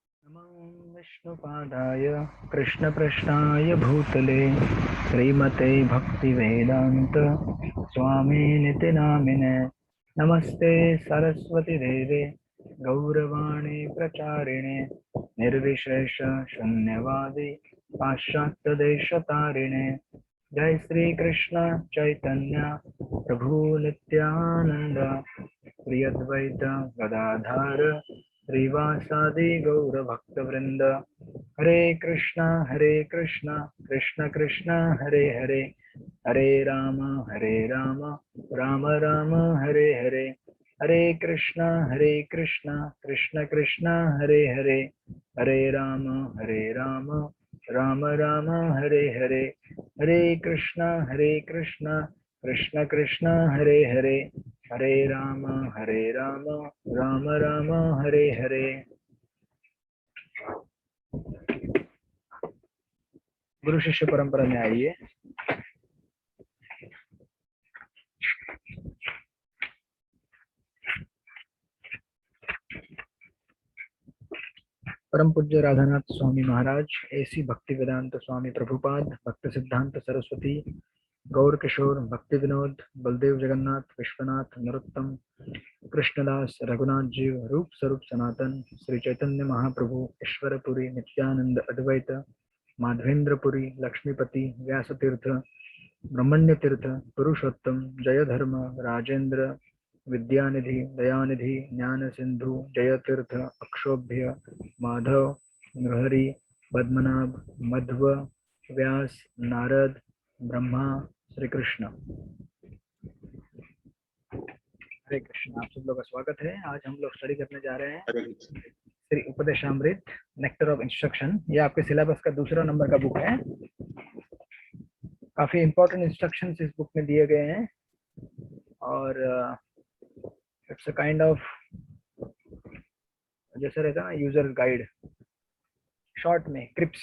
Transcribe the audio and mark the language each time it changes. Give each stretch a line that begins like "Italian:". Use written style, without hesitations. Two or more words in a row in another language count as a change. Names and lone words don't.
Sanskrit: नमो विष्णुपादाय कृष्णपृष्ठाय भूतले श्रीमते भक्तिवेदान्त स्वामिनिति नामिने नमस्ते सरस्वती देवे गौरवाणी प्रचारिणे निर्विशेष शून्यवादी पाश्चात्यदेशतारिणे जय श्री कृष्ण चैतन्य प्रभु नित्यानंद श्री अद्वैत गदाधर श्रीवासादि गौर भक्तवृंद हरे कृष्णा कृष्ण कृष्ण हरे हरे हरे राम राम राम हरे हरे हरे कृष्णा कृष्ण कृष्ण हरे हरे हरे राम राम राम हरे हरे हरे कृष्णा कृष्ण कृष्ण हरे हरे हरे राम राम राम हरे हरे।
Hindi: गुरु शिष्य परंपरा में आइए। परम पूज्य राधानाथ स्वामी महाराज, ऐसी भक्ति वेदांत स्वामी प्रभुपाद, भक्त सिद्धांत सरस्वती, गौर किशोर, भक्ति विनोद, बलदेव जगन्नाथ, विश्वनाथ, नरोत्तम, कृष्णदास, रघुनाथ जीव, रूप स्वरूप सनातन, श्री चैतन्य महाप्रभु, ईश्वरपुरी, नित्यानंद अद्वैत, माधवेंद्रपुरी, लक्ष्मीपति, व्यासतीर्थ, ब्रह्मण्य तीर्थ, पुरुषोत्तम, जय धर्म, राजेंद्र, विद्यानिधि, दयानिधि, ज्ञान सिंधु, जय तीर्थ, अक्षोभ्य, माधव, नृहरि, पद्मनाभ, मध्व, व्यास, नारद, ब्रह्मा, श्री कृष्ण। हरे कृष्ण। आप सब लोग का स्वागत है। आज हम लोग स्टडी करने जा रहे हैं श्री उपदेशामृत, नेक्टर ऑफ इंस्ट्रक्शन। ये आपके सिलेबस का दूसरा नंबर का बुक है। काफी
English: important instructions
Hindi: इस बुक में दिए गए हैं और
English: it's a kind of
Hindi: जैसे रहता है ना
English: user guide,
Hindi: शॉर्ट में क्रिप्स।